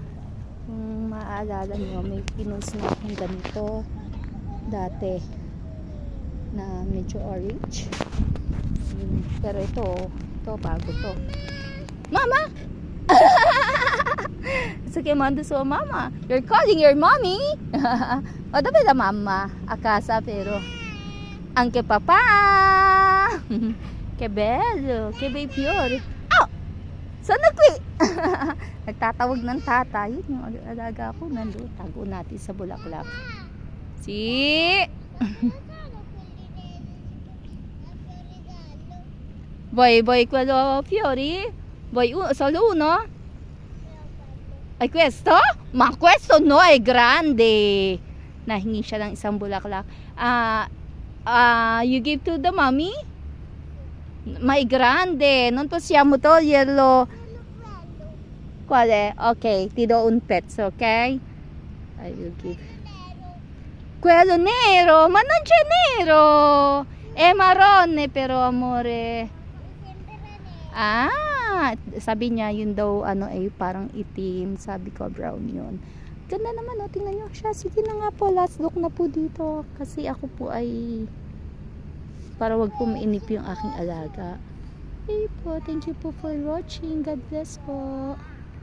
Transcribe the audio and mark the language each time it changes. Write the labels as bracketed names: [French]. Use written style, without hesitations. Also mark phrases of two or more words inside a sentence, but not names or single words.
[Filipino] Kung maaalala nyo, may pinost na akong ganito dati na medyo orange. Pero ito bago to. Mama! Sige, mando so mama. [English] You're calling your mommy? [Filipino] O, dapat na mama. [Italian] Akasa, pero anche papà. Che bello. Che bei fiori. Oh! Sana qui? [Filipino] Nagtatawag ng tata. Yun yung alaga ko. Nandun. Tago natin sa bulaklak. [Italian] Si. Vuoi quello fiori? Vuoi solo uno? Ay, questo? Ma questo no, è grande. [Filipino] Nahingi siya ng isang bulaklak. [English] You give to the mommy? [Italian] Ma è grande. Non possiamo toglierlo. Quale? Ok, ti do un pezzo, ok? [English] I will give. [Italian] Quello nero. Ma non c'è nero. È marrone però, amore. [Filipino] Sabi niya yun daw ay parang itim. Sabi ko brown yun. Ganda naman, tingnan niyo siya. Sige na nga po, [English] last look [Filipino] na po dito kasi ako po ay para wag po mainip yung aking alaga. Okay po, [English] thank you po for watching. God bless po.